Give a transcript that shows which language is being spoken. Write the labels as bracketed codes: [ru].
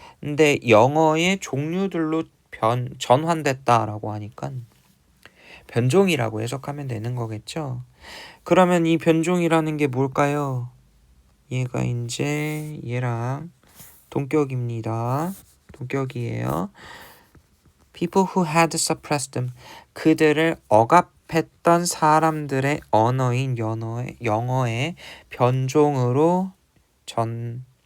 [ko] 근데 영어의 종류들로 전환됐다라고 하니까 변종이라고 해석하면 되는 거겠죠. 그러면 이 변종이라는 게 뭘까요? 얘가 이제 얘랑 동격입니다. 동격이에요. [en] People who had suppressed them. [ko] 그들을 억압했던 사람들의 언어인 영어의 변종으로 전환했다.